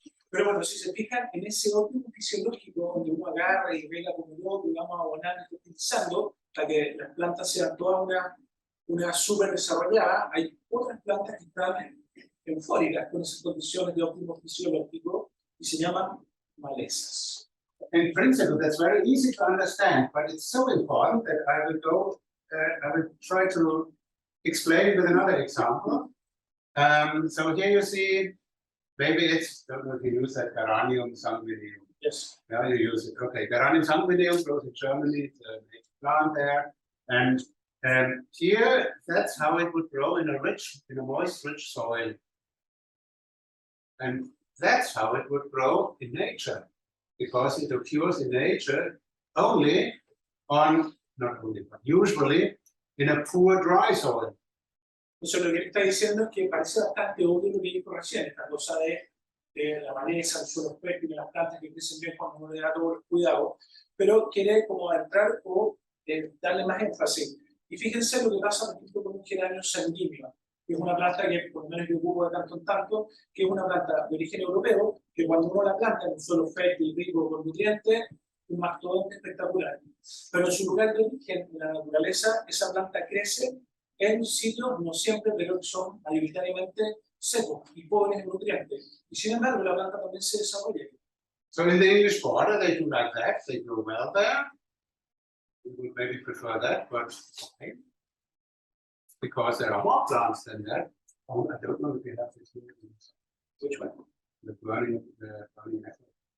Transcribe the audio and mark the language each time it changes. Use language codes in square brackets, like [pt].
[es] Pero bueno, si se fijan en ese óptimo fisiológico donde uno agarra y ve la comunidad que vamos a abonar y utilizando para que las plantas sean todas una súper desarrollada, hay otras plantas que están eufóricas con esas condiciones de óptimo fisiológico y se llaman malezas. [en] In principle, that's very easy to understand, but it's so important that I will try to explain with another example. So here you see, maybe it's, don't know if you use that Geranium sanguineum. Yes. Yeah, you use it. Okay, Geranium sanguineum grows in Germany, it's a native plant there. And here, that's how it would grow in a moist, rich soil. And that's how it would grow in nature, because it occurs in nature only on, not only, but usually in a poor dry soil. [es] Entonces lo que él está diciendo es que parece bastante obvio lo que dijo recién, esta cosa de la maleza, el suelo fértil, las plantas que crecen bien cuando uno le da todo el cuidado, pero quiere como entrar o darle más énfasis. Y fíjense lo que pasa, por ejemplo, con un geranio sanguíneo, que es una planta que, por lo menos yo ocupo de tanto en tanto, que es una planta de origen europeo, que cuando uno la planta en un suelo fértil, rico, con nutrientes, un mastodonte espectacular. Pero en su lugar de origen, en la naturaleza, esa planta crece en sitios, no siempre, pero que son mayoritariamente secos y pobres en nutrientes. Y sin embargo, la planta también se desarrolla. [en] So in the English border, they do like that, they grow well there. We would maybe prefer that, but okay. Because there are more plants than that. Oh, I don't know if you have this here. Which one? The burning method.